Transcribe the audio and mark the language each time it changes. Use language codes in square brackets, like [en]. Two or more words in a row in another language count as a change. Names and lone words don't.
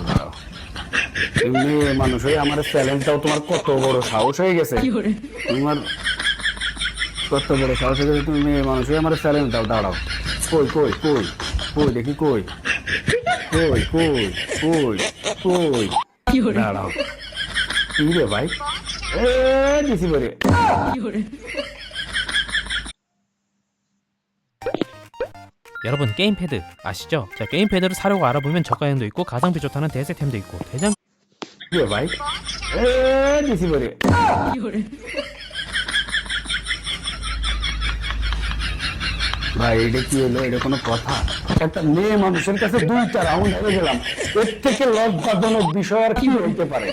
[bn] দাঁড়াও, তুমি মেয়ে মানুষ হয়ে আমার চ্যালেঞ্জটাও, তোমার কত বড় সাহস হয়ে গেছে, তোমার কত বড় সাহস হয়ে গেছে, তুমি মেয়ে মানুষ হয়ে আমার চ্যালেঞ্জ দাও। দাঁড়াও, কই কই কই কই দেখি, কই কই কই কই কই? দাঁড়াও, কি রে ভাই, দিছি বলে [ko] 여러분 게임 패드 아시죠? 자 게임 패드를 사려고 알아보면 저가형도 있고 가성비 좋다는 대세템도 있고 대장 [bn] কি ভাই দিছি বলে ভাই এটা কি হলো? এটা কোনো কথা? একটা মেয়ে মানুষের কাছে 2টা রাউন্ড হেরে গেলাম, এর থেকে লজ্জাজনক বিষয় আর কি হইতে পারে?